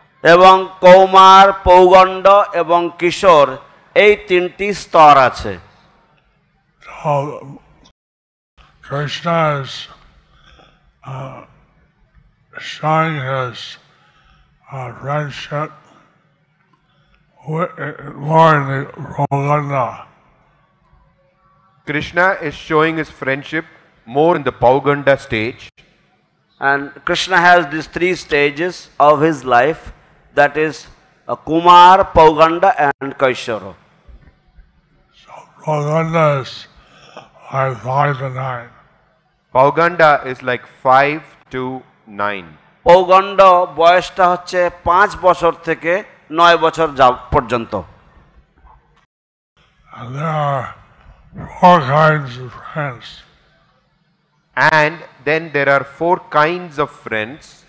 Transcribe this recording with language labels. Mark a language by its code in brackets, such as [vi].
[bn] এবং কৌমার পৌগণ্ড এবং কিশোর এই তিনটি স্তর আছে। [en] Krishna is showing his friendship more in the Pauganda. Krishna is showing his friendship more in the Pauganda stage. And Krishna has these three stages of his life, that is Kumar, Pauganda and Kaishara. So Pauganda is like 5 to 9. Pauganda is like 5 to 9. [bn] পৌগণ্ড বয়সটা হচ্ছে 5 বছর থেকে 9 বছর পর্যন্ত। [en] And there are 4 kinds of friends. And then there are 4 kinds of friends.